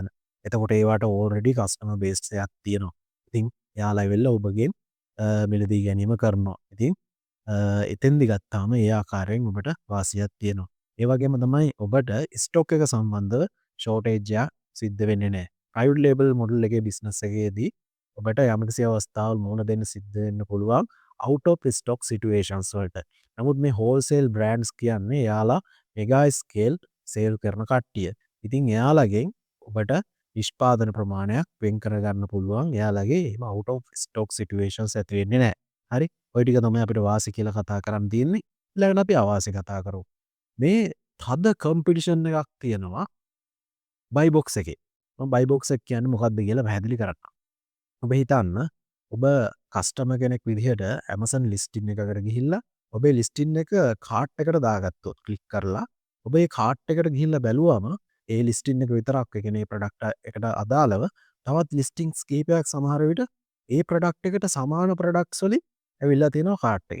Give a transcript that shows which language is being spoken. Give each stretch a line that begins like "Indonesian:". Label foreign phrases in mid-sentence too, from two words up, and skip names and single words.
Sinhala: එතකොට ඒවට
English: already customer base
Sinhala: එකක් තියෙනවා. ඉතින් එයාලා ඇවිල්ලා ඔබගෙන් මිලදී ගැනීම කරනවා. ඉතින් එතෙන්දි ගත්තාම ඒ ආකාරයෙන් ඔබට වාසියක් තියෙනවා. ඒ වගේම තමයි ඔබට ස්ටොක් එක සම්බන්ධව ෂෝටේජ් එකක් සිද්ධ වෙන්නේ නැහැ.
English: private label model
Sinhala: එකේ බිස්නස් එකේදී ඔබට යම්කිසි අවස්ථාවල් මුහුණ දෙන්න සිද්ධ වෙන්න පුළුවන්
English: out of stock situations
Sinhala: වලට. නමුත් මේ
English: wholesale brands
Sinhala: කියන්නේ එයාලා
English: mega scale sale
Sinhala: කරන කට්ටිය. ඉතින් එයාලගෙන් ඔබට නිෂ්පාදන ප්‍රමාණයක් වෙන් කරගන්න පුළුවන්. එයාලගේ එහෙම
English: out of stock situations
Sinhala: ඇති වෙන්නේ නැහැ. හරි. ඔය ටික තමයි අපිට වාසි කියලා කතා කරන්න තියෙන්නේ. ඊළඟට අපි අවාසි කතා කරමු. මේ තද කම්පිටිෂන් එකක් තියෙනවා
English: buy box
Sinhala: එකේ. මම
English: buy box
Sinhala: එක කියන්නේ මොකක්ද කියලා පැහැදිලි කරන්නම්. ඔබ හිතන්න ඔබ කස්ටමර් කෙනෙක් විදිහට Amazon ලිස්ටින් එකකට ගිහිල්ලා ඔබේ ලිස්ටින් එක කාට් එකට දාගත්තොත් ක්ලික් කරලා ඔබේ කාට් එකට ගිහිල්ලා බැලුවම ඒ ලිස්ටින් එක විතරක් ඒ කියන්නේ ප්‍රොඩක්ට් එකට අදාළව තවත් ලිස්ටින්ග්ස් කීපයක් සමහර විට ඒ ප්‍රොඩක්ට් එකට සමාන ප්‍රොඩක්ට්ස් වලින් ඇවිල්ලා තියෙනවා කාට් එකෙන්.